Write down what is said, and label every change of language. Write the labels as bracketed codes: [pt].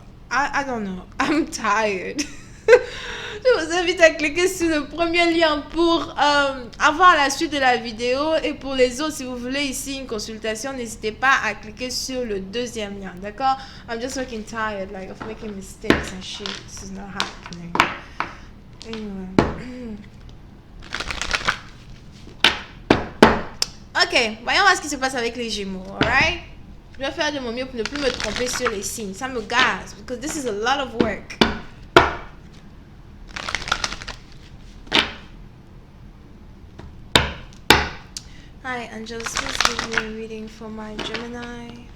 [en] I don't know. I'm tired. [fr] Je vous invite à cliquer sur le premier lien pour avoir la suite de la vidéo. Et pour les autres, si vous voulez ici une consultation, n'hésitez pas à cliquer sur le deuxième lien. D'accord? [en] I'm just looking tired, like of making mistakes and shit. This is not happening. Anyway. [fr] Ok, voyons voir ce qui se passe avec les Gémeaux, [en] alright? [fr] Je vais faire de mon mieux pour ne plus me tromper sur les signes. Ça me gaze, [en] because this is a lot of work. Hi, angels, please give me a reading for my Gemini.